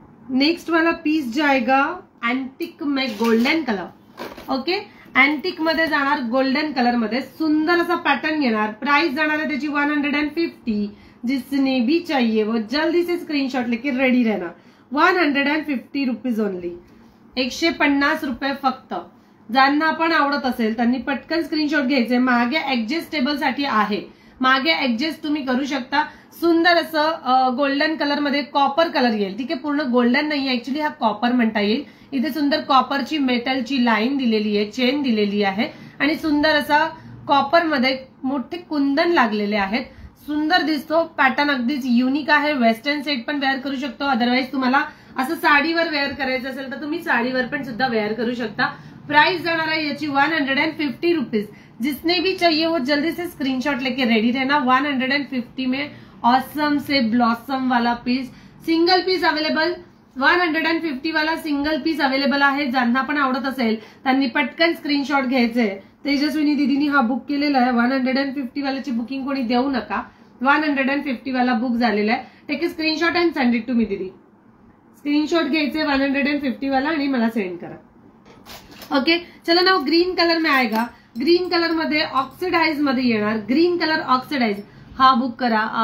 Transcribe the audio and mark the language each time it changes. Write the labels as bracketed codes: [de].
[hi] Next वाला piece जाएगा antique में गोल्डन कलर. [mr] ओके, एंटिक मध्ये जाणार गोल्डन कलर मध्ये. सुंदर असा पॅटर्न येणार. प्राइस जाणार आहे त्याची 150. [hi] जिसने भी चाहिए वो जल्दी से स्क्रीनशॉट लेके रेडी रहना. [en] 150 rupees only. [mr] 150 रुपये फक्त. ज्यांना पण आवडत असेल त्यांनी पटकन स्क्रीनशॉट घ्यायचे. मागे ऍडजस्टेबल साठी आहे. मागे ऍडजस्ट तुम्ही करू शकता. सुंदर असं गोल्डन कलर मध्ये कॉपर कलर येईल. ठीक आहे, पूर्ण गोल्डन नाही, ऍक्च्युली हा कॉपर म्हणता येईल. इथे सुंदर कॉपरची मेटलची लाईन दिलेली आहे, चेन दिलेली आहे आणि सुंदर असा कॉपर मध्ये मोठे कुंदन लागलेले आहेत. सुंदर दिसतो पॅटर्न, अगदीच युनिक आहे. वेस्टर्न सेट पण वेअर करू शकतो. अदरवाईज तुम्हाला असं साडीवर वेअर करायचं असेल तर तुम्ही साडीवर पण सुद्धा वेअर करू शकता. प्राइस जाणार आहे याची 150 रुपीज. [hi] जिसने भी चाहिए वो जल्दी से स्क्रीनशॉट लेके रेडी रहना. 150 में ऑसम से ब्लॉसम वाला पीस, सिंगल पीस अवेलेबल. [mr] 150 वाला सिंगल पीस अवेलेबल आहे. ज्यांना पण आवडत असेल त्यांनी पटकन स्क्रीनशॉट घ्यायचे. तेजस्विनी दीदीनी हा बुक केलेला आहे. 150 वाल्याची बुकिंग कोणी देऊ नका. 150 वाला बुक झालेला आहे. [en] Take a screenshot and send it to me दीदी. [mr] स्क्रीनशॉट घ्यायचे 150 वाला आणि मला सेंड करा. [hi] ओके, चलो नाउ ग्रीन कलर में आएगा. [mr] ग्रीन कलर मध्ये ऑक्सिडाइज मध्ये येणार. ग्रीन कलर ऑक्सिडाइज हा बुक करा.